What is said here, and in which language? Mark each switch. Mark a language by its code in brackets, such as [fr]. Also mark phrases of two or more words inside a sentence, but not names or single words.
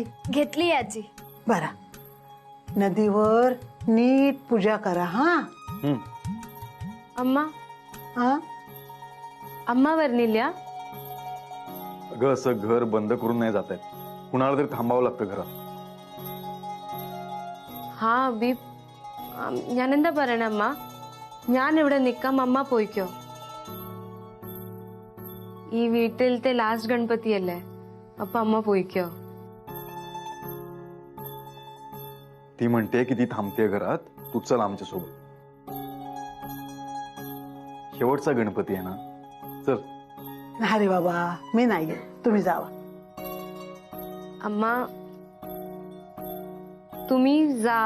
[mr] घेतली आजी. बरा. नदीवर नीट पूजा करा. हा अम्मा हा अम्मा वर्णिल्या अगं असं घर बंद करून नाही जात आहे. कुणाला तरी थांबावं लागतं घरात. [ml] ഹാ അബി ഞാൻ എന്താ പറയണ അമ്മ, ഞാൻ ഇവിടെ നിക്കാം, അമ്മ പോയിക്കോ. ഈ വീട്ടിലത്തെ ലാസ്റ്റ് ഗണപതിയല്ലേ, അപ്പൊ അമ്മ പോയിക്കോ. [mr] ती म्हणते की ती थांबते घरात, तू चल आमच्या सोबत. शेवटचा गणपती आहे ना, चल. अरे बाबा, मी नाही, तुम्ही जावा. अम्मा तुम्ही जा.